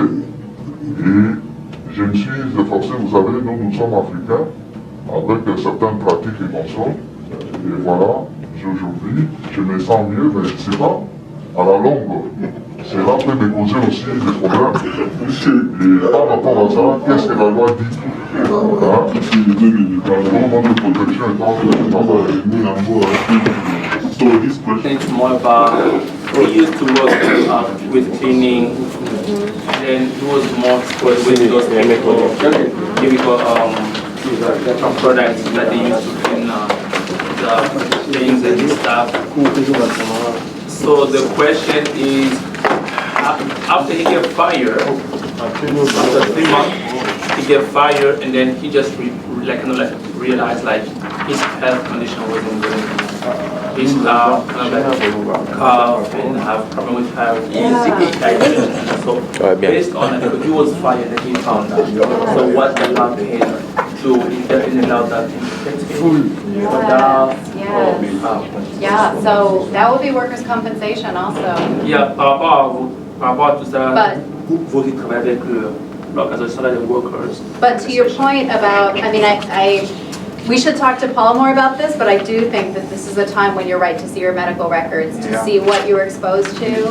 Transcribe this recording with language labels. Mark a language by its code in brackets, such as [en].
[fr] Et je me suis efforcé, vous savez, nous sommes africains, avec certaines pratiques et consorts. Et voilà, aujourd'hui, je me sens mieux, mais je ne sais pas, à la longue, cela peut me causer aussi des problèmes. Et par rapport à ça, qu'est-ce que la loi dit? [en] It's more about he used to work with cleaning, then he was more exposed with those chemical products that they use to clean the things and stuff. So the question is, after he get fired, after 3 months, he get fired, and then he just realized like his health condition wasn't good. He start kind of like cough and have problem with health, digestion. So based on that, he was fired and he found out. So what the law paid to allow that thing? Yeah, so that would be workers' compensation also. [fr] Yeah, par rapport à tout ça, vous qui travaillez avec l'organisation des workers. [en] But to your point about, I mean, we should talk to Paul more about this, but I do think that this is a time when you're right to see your medical records, to see what you were exposed to.